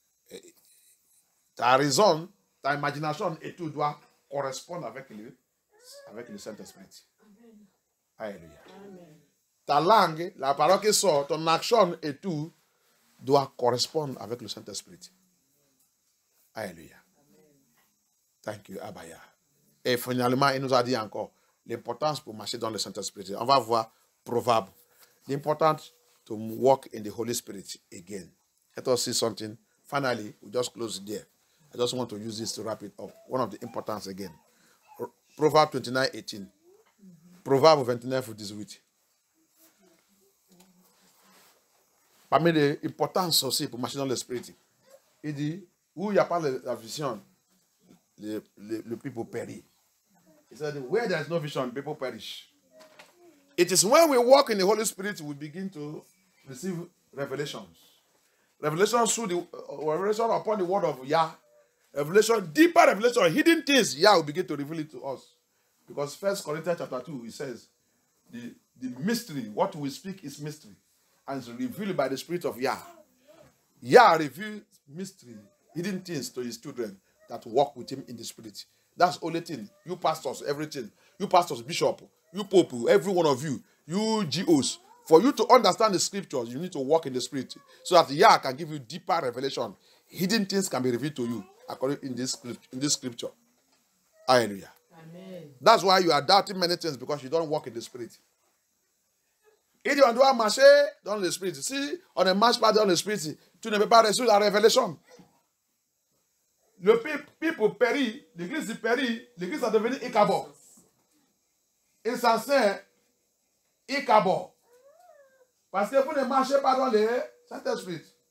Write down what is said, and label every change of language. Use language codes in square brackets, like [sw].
[fr] Et ta raison, ta imagination et tout doit correspondre avec le Saint-Esprit. Alléluia. Amen. Ta langue, la parole qui sort, ton action et tout doit correspondre avec le Saint-Esprit. Alléluia. [en] Thank you, Abaya. [fr] Et finalement, il nous a dit encore l'importance pour marcher dans le Saint-Esprit. On va voir Proverbe. [en] L'importance to walk in the Holy Spirit again. Let us see something. Finally, we just close there. I just want to use this to wrap it up. One of the importance again. [fr] Proverbe 29:18. Proverbe 29:18. Parmi les importances aussi pour marcher dans l'esprit, il dit, où il n'y a pas la vision, le people perish. [en] He said, where there is no vision, people perish. It is when we walk in the Holy Spirit we begin to receive revelations. Revelations through the revelation upon the word of Yah. Revelation, deeper revelation, hidden things, Yah will begin to reveal it to us. Because 1 Corinthians chapter 2, it says, the mystery, what we speak is mystery. And it's revealed by the Spirit of Yah. Yah reveals mystery, hidden things to his children that walk with him in the Spirit. That's the only thing. You pastors, everything. You pastors, bishop, you pope, every one of you, you GOs. For you to understand the scriptures, you need to walk in the Spirit. So that Yah can give you deeper revelation. Hidden things can be revealed to you according in this scripture. Hallelujah. Amen. That's why you are doubting many things, because you don't walk in the spirit. If you [fr] dois marcher dans l'esprit, si on ne marche pas dans l'esprit, tu ne peux pas recevoir la révélation. Le peuple périt, l'église périt, l'église a devenu Ichabod. Insensé, Ichabod. Parce que vous ne marchez pas dans le Saint-Esprit.